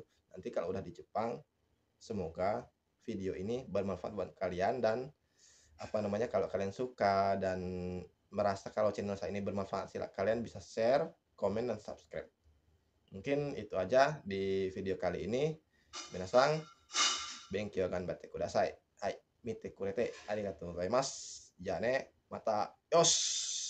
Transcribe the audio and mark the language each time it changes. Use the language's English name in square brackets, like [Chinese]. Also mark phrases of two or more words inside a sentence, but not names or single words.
[Indonesian] Nanti kalau udah di Jepang, semoga video ini bermanfaat buat kalian. Dan apa namanya, kalau kalian suka dan merasa kalau channel saya ini bermanfaat, silakan kalian bisa share, komen, dan subscribe. Mungkin itu aja di video kali ini. [Japanese] 皆さん、勉強頑張ってください. はい、見てくれてありがとうございます。じゃね、また、よし!